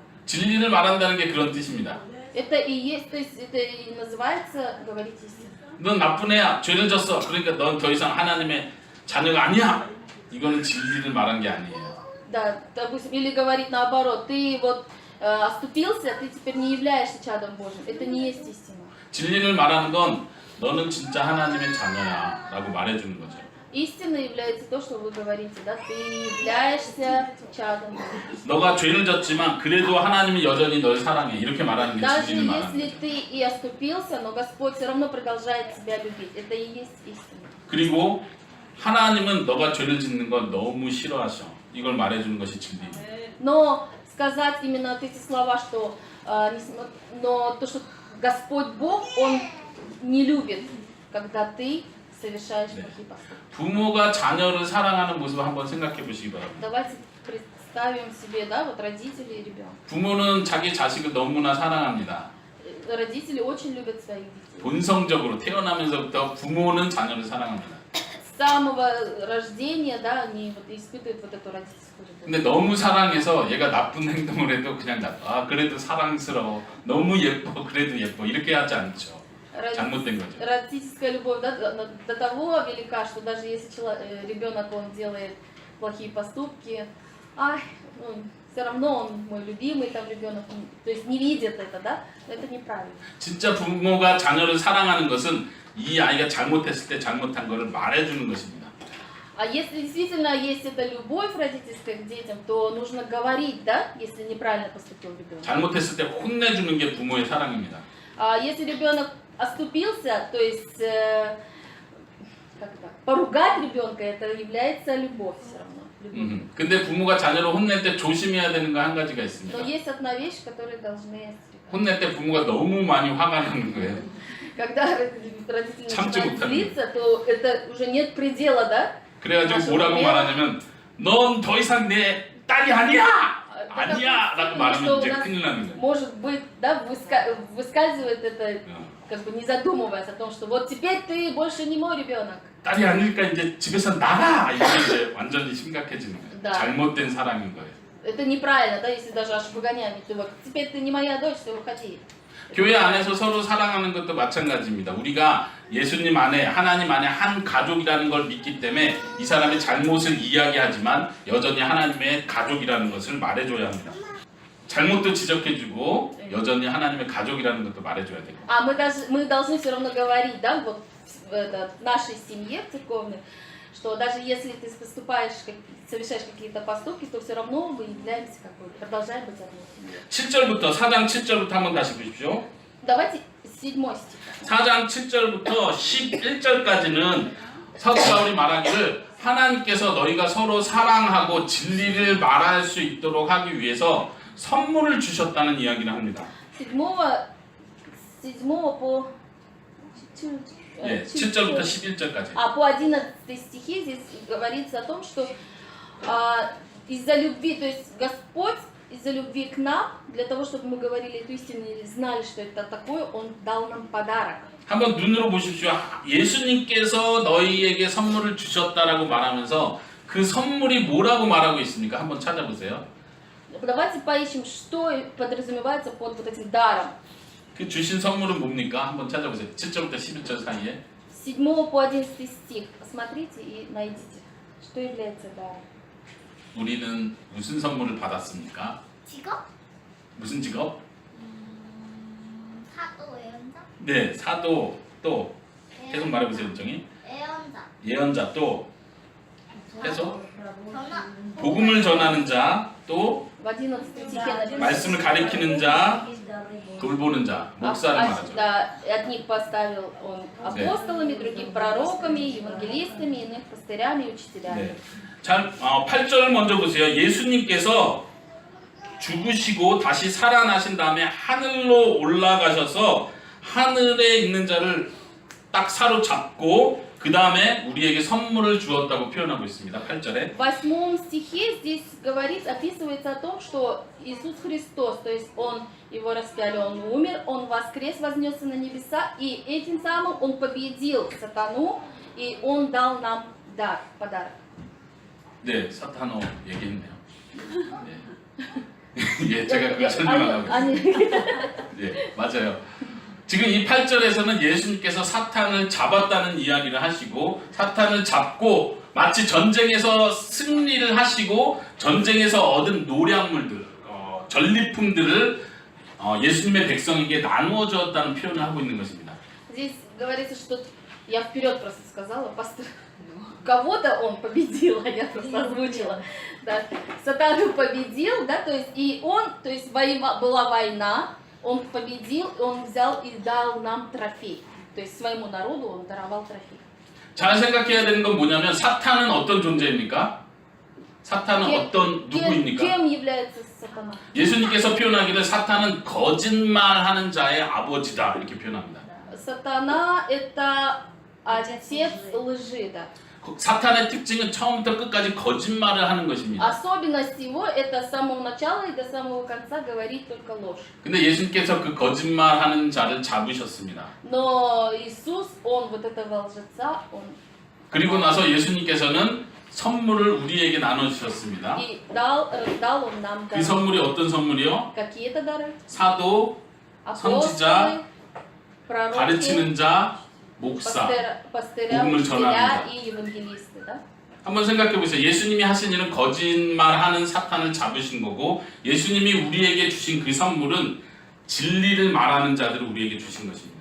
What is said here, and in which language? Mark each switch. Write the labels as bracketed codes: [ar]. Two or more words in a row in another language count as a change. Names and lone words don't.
[ko] 진리를 말한다는 게 그런 뜻입니다. [ru] Это и есть, то есть это и называется говорить истину. [ko] 넌 나쁜 애야. 죄를 졌어. 그러니까 넌 더 이상 하나님의 자녀가 아니야. 이거는 진리를 말한 게 아니에요. [ru] Да, допустим, или говорить наоборот, ты вот оступился, ты теперь не являешься чадом Божьим. Это не есть истина. [ko] 진리를 말하는 건 너는 진짜 하나님의 자녀야 라고 말해주는 거죠. [ru] Истиной является то, что вы говорите, да, ты являешься чадом Божьим. [ko] 너가 죄를 졌지만 그래도 하나님이 여전히 널 사랑해. 이렇게 말하는 게 [ru] Даже [ko] 진리를 말하는 [ru] если [ko] 거죠. [ru] ты и оступился, но Господь все равно продолжает тебя любить. Это и есть истина. [ko] 그리고 하나님은 너가 죄를 짓는 건 너무 싫어하셔. 이걸 말해주는 것이 진리예요. [ru] Но сказать именно вот эти слова, что но то, что Господь Бог, Он не любит, когда ты совершаешь плохие поступки. [ko] 부모가 자녀를 사랑하는 모습을 한번 생각해 보시기 바랍니다. [ru] Давайте представим себе, да, вот родители и ребенок. [ko] 부모는 자기 자식을 너무나 사랑합니다. [ru] Родители очень любят своих детей. [ko] 본성적으로 태어나면서부터 부모는 자녀를 사랑합니다. [ru] С самого рождения, да, они вот испытывают вот эту родительскую любовь. [ko] 근데 너무 사랑해서 얘가 나쁜 행동을 해도 그냥 그래도 사랑스러워. 너무 예뻐. 그래도 예뻐. 이렇게 하지 않죠. 잘못된 거죠. [ru] Родительская любовь, да, до того велика, что даже если ребенок он делает плохие поступки, все равно он мой любимый там ребенок, то есть не видит это, да, но это неправильно. [ko] 진짜 부모가 자녀를 사랑하는 것은 이 아이가 잘못했을 때 잘못한 것을 말해주는 것입니다. [ru] А если действительно есть эта любовь родительская к детям, то нужно говорить, да, если неправильно поступил ребенок. [ko] 잘못했을 때 혼내주는 게 부모의 사랑입니다. [ru] А если ребенок оступился, то есть поругать ребенка, это является любовь все равно. Любовь. [ko] 근데 부모가 자녀를 혼낼 때 조심해야 되는 거 한 가지가 있습니다. [ru] Но есть одна вещь, которую должны остерегаться. [ko] 혼낼 때 부모가 너무 많이 화가 나는 거예요. [ru] Когда родители [ko] 참지 [ru] начинают [ko] 못하는 [ru] злиться, то это уже нет предела, да? [ko] 그래가지고 뭐라고 말하냐면 넌 더 이상 내 딸이 아니야! 아니야! 라고 말하면 이제 큰일 나는 거예요. [ru] Может быть, да, выскальзывает это, как бы не задумываясь о том, что вот теперь ты больше не мой ребенок. [ko] 딸이 아니니까 이제 집에서 나가! 이게 이제 완전히 심각해지는 거예요. [ru] Да. [ko] 잘못된 사랑인 거예요. [ru] Это неправильно, да, если даже аж выгоняют. Ты вот, теперь ты не моя дочь, ты выходи. [ko] 교회 안에서 서로 사랑하는 것도 마찬가지입니다. 우리가 예수님 안에 하나님 안에 한 가족이라는 걸 믿기 때문에 이 사람의 잘못을 이야기하지만 여전히 하나님의 가족이라는 것을 말해줘야 합니다. 잘못도 지적해주고 여전히 하나님의 가족이라는 것도 말해줘야 되고. [ru] А мы должны все равно говорить, да, вот в нашей семье церковной, что даже если ты совершаешь какие-то поступки, то все равно мы являемся, как бы, продолжаем быть одной семьей. [ko] 7절부터 4장 7절부터 한번 다시 보십시오. [ru] Давайте 7 стих. [ko] 4장 7절부터 11절까지는 사도 바울이 말하기를 하나님께서 너희가 서로 사랑하고 진리를 말할 수 있도록 하기 위해서 선물을 주셨다는 이야기를 합니다. [ru] 7 по... [ko] 예, 7절부터 11절까지. [ru] А по 11 стихе здесь говорится о том, что из-за любви, то есть Господь из-за любви к нам, для того, чтобы мы говорили эту истину и знали, что это такое, Он дал нам подарок. [ko] 한번 눈으로 보십시오. 예수님께서 너희에게 선물을 주셨다라고 말하면서 그 선물이 뭐라고 말하고 있습니까? 한번 찾아보세요. [ru] Давайте поищем, что подразумевается под вот этим даром. [ko] 그 주신 선물은 뭡니까? 한번 찾아보세요. 7절부터 11절 사이에. [ru] 7 по 11 стих. Посмотрите и найдите, что является даром. [ko] 우리는 무슨 선물을 받았습니까? 직업? 무슨 직업? 사도 예언자? 네, 사도 또 계속 말해보세요, 은정이. 예언자. 예언자 또 계속 전화. 복음을 전하는 자 또 [ru] В 11 стихе написано. [ko] 말씀을 가리키는 자, 돌보는 자, 목사를 말하죠. [ru] Да, одних поставил он апостолами, других пророками, евангелистами, иных пастырями и учителями. [ko] 네. 잘 8절 먼저 보세요. 예수님께서 죽으시고 다시 살아나신 다음에 하늘로 올라가셔서 하늘에 있는 자를 딱 사로잡고 그 다음에 우리에게 선물을 주었다고 표현하고 있습니다. 8절에. [ru] В 8 стихе здесь описывается о том, что Иисус Христос, то есть Он, Его распяли, Он умер, Он воскрес, вознесся на небеса, и этим самым Он победил сатану, и Он дал нам дар, подарок. [ko] 네, 사탄어 얘기했네요. 네. 예, 제가 그걸 설명하고 아니, 있습니다. 네, 맞아요. 지금 이 8절에서는 예수님께서 사탄을 잡았다는 이야기를 하시고 사탄을 잡고 마치 전쟁에서 승리를 하시고 전쟁에서 얻은 노량물들, 전리품들을 예수님의 백성에게 나누어 주었다는 표현을 하고 있는 것입니다. [ru] Здесь говорится, что я вперед просто сказала, кого-то он победил, а я просто озвучила. Да. Сатану победил, да, то есть и он, то есть была война, он победил, он взял и дал нам трофей. То есть своему народу он даровал трофей. [ko] 잘 생각해야 되는 건 뭐냐면 사탄은 어떤 존재입니까? 사탄은 어떤 누구입니까? [ru] Кем является сатана? [ko] 예수님께서 표현하기를 사탄은 거짓말하는 자의 아버지다 이렇게 표현합니다. [ru] Сатана это отец лжи, да. [ko] 사탄의 특징은 처음부터 끝까지 거짓말을 하는 것입니다. [ru] Особенность его это с самого начала и до самого конца говорит только ложь. [ko] 근데 예수님께서 그 거짓말하는 자를 잡으셨습니다. [ru] Но Иисус, он вот этого лжеца, он [ko] 그리고 나서 예수님께서는 선물을 우리에게 나눠주셨습니다. [ru] и дал он нам [ko] 그 [ru] дары. [ko] 선물이 어떤 선물이요? [ru] Какие-то дары? [ko] 사도, [ru] Апостолы, пророки, [ko] 가르치는 자, 목사. [ru] пастыря, [ko] 복음을 [ru] учителя [ko] 전합니다. [ru] и евангелисты, да? [ko] 한번 생각해 보세요. 예수님이 하신 일은 거짓말하는 사탄을 잡으신 거고 예수님이 우리에게 주신 그 선물은 진리를 말하는 자들을 우리에게 주신 것입니다.